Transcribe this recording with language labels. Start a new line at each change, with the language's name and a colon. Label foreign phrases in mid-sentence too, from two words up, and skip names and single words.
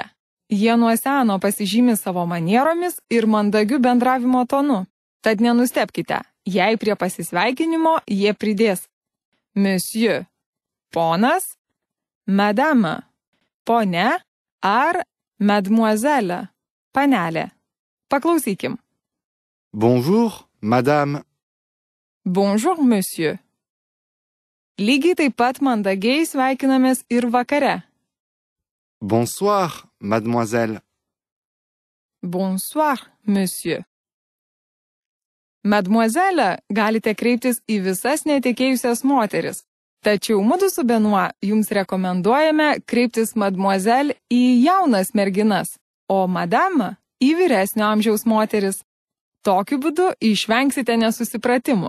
Lithuanian: Jie nuo seno pasižymi savo manieromis ir mandagiu bendravimo tonu. Tad nenustebkite, jei prie pasisveikinimo jie pridės monsieur, ponas, madame, ponia ar mademoiselle, panelė. Paklausykim.
French: Bonjour, madame. Bonjour, monsieur.
Lithuanian: Lygiai taip pat mandagiai sveikinamės ir vakare.
French: Bonsoir, mademoiselle. Bonsoir, monsieur.
Lithuanian: Mademoiselle galite kreiptis į visas netekėjusias moteris. Tačiau mudu su Benoit jums rekomenduojame kreiptis mademoiselle į jaunas merginas, o madame į vyresnio amžiaus moteris. Tokiu būdu išvengsite nesusipratimų.